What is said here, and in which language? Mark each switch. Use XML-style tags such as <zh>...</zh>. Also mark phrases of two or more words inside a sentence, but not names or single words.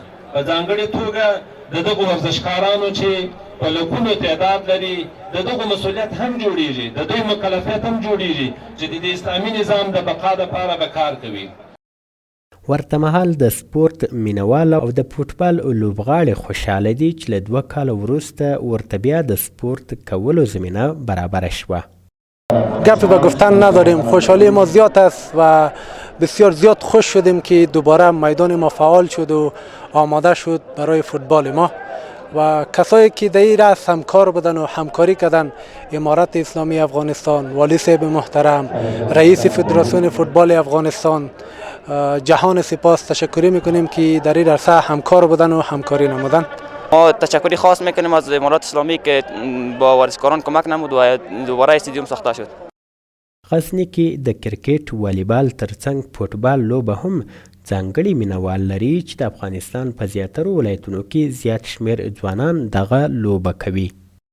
<ps>په ځانګړې توګه د دغو ورزشکارانو چې په لکونو تعداد لري د دغو مسؤلیت هم جوړیږي، د دوی مکلفیت هم جوړیږي چې د اسلامي نظام د بقا دپاره به کار کوي. ورته مهال د سپورت مینوال او د فوټبال لوبغاړي خوشحاله دي چې له 2 کاله وروسته ورته بیا د سپورت کولو زمینه برابر شوه.</ps> <fa>گپی به گفتن نداریم، خوشحالی ما زیاد است و بسیار زیاد خوش شدیم که دوباره میدان ما فعال شد و آماده شد برای فوتبال ما و کسایی که در این رأس همکار بودن و همکاری کردن، امارت اسلامی افغانستان، والی صاحب محترم، رئیس فدراسیون فوتبال افغانستان، جهان سپاس تشکری میکنیم که در این عرصه همکار بودن و همکاری نمودن. ما تشکری خاص میکنیم از امارات اسلامی که با ورزشکاران کمک نمود و دوباره استادیوم ساخته شد.</fa> <ps>غزنی کې د کرکټ، والیبال ترڅنګ فوټبال لوبه هم ځانګړي مینوال لري چې د افغانستان په زیاترو ولایتونو کې زیات شمیر ځوانان دغه لوبه کوي.</ps>